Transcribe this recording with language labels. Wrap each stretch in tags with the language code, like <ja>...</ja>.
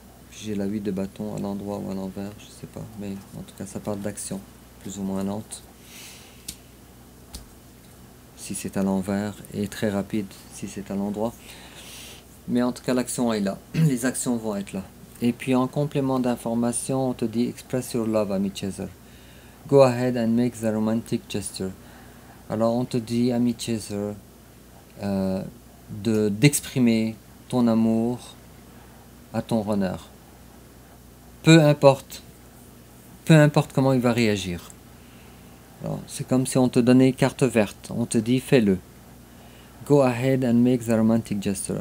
<fr>J'ai la 8 de bâton à l'endroit ou à l'envers, je sais pas, mais en tout cas ça parle d'action, plus ou moins lente. Si c'est à l'envers, et très rapide si c'est à l'endroit. Mais en tout cas l'action est là, les actions vont être là. Et puis en complément d'information, on te dit</fr> <en>express your love,</en> <fr>ami Chaser.</fr> <en>Go ahead and make the romantic gesture.</en> <fr>Alors on te dit, ami Chaser, d'exprimer ton amour à ton runner. Peu importe comment il va réagir. C'est comme si on te donnait carte verte. On te dit, fais-le.</fr> <en>Go ahead and make the romantic gesture.</en>